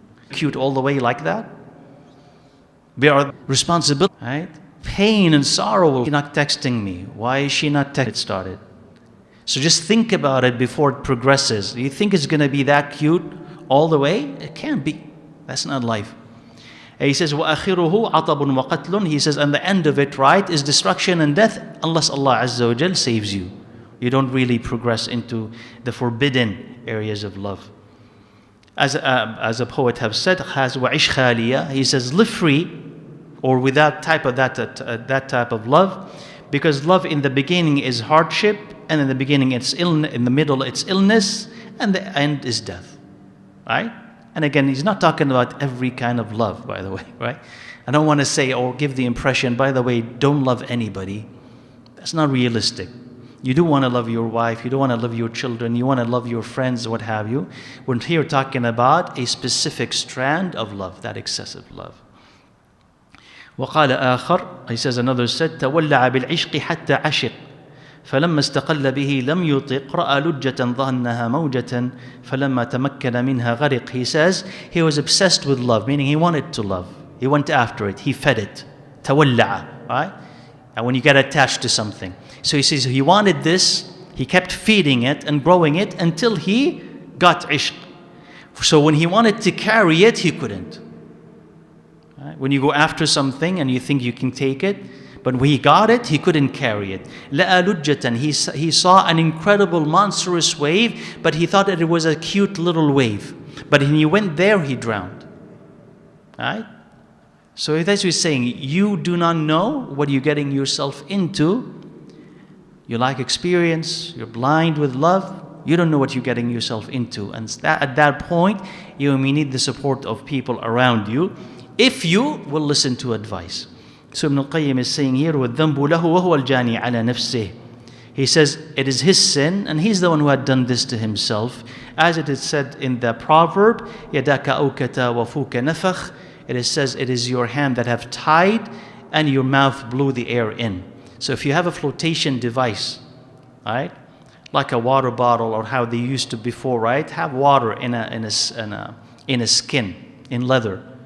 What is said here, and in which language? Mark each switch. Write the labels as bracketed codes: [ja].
[en] Cute all the way like that? There are responsibility, right? Pain and sorrow. She's not texting me. Why is she not texting? It started. So just think about it before it progresses. Do you think it's going to be that cute all the way? It can't be. That's not life. He says, [ar] وَأَخِرُهُ عَطَبٌ وَقَتْلٌ. [en] He says, and the end of it, right, is destruction and death, unless Allah Azza wa Jal saves you. You don't really progress into the forbidden areas of love. As a poet have said, [ar] وَعِشْ خَالِيَةً. [en] He says, live free, or without that type of love, because love in the beginning is hardship, and in the beginning it's in the middle it's illness, and the end is death. Right? And again, he's not talking about every kind of love, by the way, right? I don't want to say or give the impression, by the way, don't love anybody. That's not realistic. You do want to love your wife, you do want to love your children, you want to love your friends, what have you. We're here talking about a specific strand of love, that excessive love. [ar] وقال آخر, [en] he says, another said, [ar] تولع بالعشق حتى عشق. فلما استقل به لم يطق رأى لجة ظنها موجة فلما تمكن منها غرق. [en] He says he was obsessed with love, meaning he wanted to love. He went after it. He fed it. تولع, right? And when you get attached to something. So he says he wanted this. He kept feeding it and growing it until he got ishq. So when he wanted to carry it, he couldn't. Right? When you go after something and you think you can take it, but when he got it, he couldn't carry it. [ar] لَأَ لُجَّةً. [en] He saw an incredible, monstrous wave, but he thought that it was a cute little wave. But when he went there, he drowned. Right? So that's what he's saying. You do not know what you're getting yourself into. You lack experience. You're blind with love. You don't know what you're getting yourself into. And at that point, you may need the support of people around you if you will listen to advice. So ibnalqayyim is saying here, [ar] وَالذَّنْبُ لَهُ وَهُوَ الْجَانِي عَلَى نَفْسِهِ. [en] He says it is his sin and he's the one who had done this to himself. As it is said in the proverb, [ar] يَدَاكَ أَوْكَتَ وَفُوكَ نَفَخ. [en] It says it is your hand that have tied and your mouth blew the air in. So if you have a flotation device, right, like a water bottle or how they used to before, right, have water in a skin, in leather.